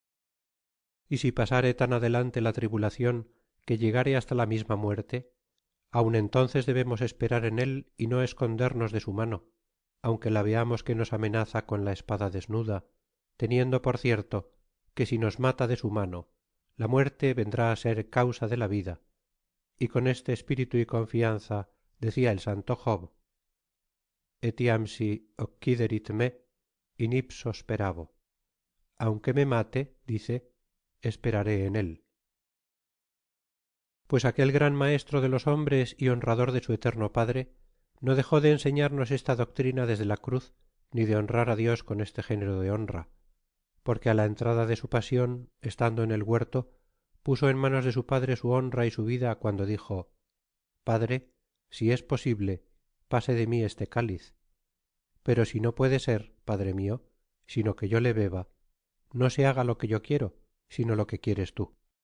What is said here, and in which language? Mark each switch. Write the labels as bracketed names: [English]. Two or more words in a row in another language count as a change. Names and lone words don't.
[Spanish] Y si pasare tan adelante la tribulación que llegare hasta la misma muerte, aun entonces debemos esperar en él y no escondernos de su mano, aunque la veamos que nos amenaza con la espada desnuda, teniendo por cierto que si nos mata de su mano, la muerte vendrá a ser causa de la vida, y con este espíritu y confianza decía el santo Job, [Latin] etiam si occiderit me, in ipso speravo. [Spanish] Aunque me mate, dice, esperaré en él. Pues aquel gran maestro de los hombres y honrador de su eterno Padre, no dejó de enseñarnos esta doctrina desde la cruz, ni de honrar a Dios con este género de honra, porque a la entrada de su pasión, estando en el huerto, puso en manos de su Padre su honra y su vida cuando dijo, Padre, si es posible, pase de mí este cáliz, pero si no puede ser, Padre mío, sino que yo le beba, no se haga lo que yo quiero, sino lo que quieres tú.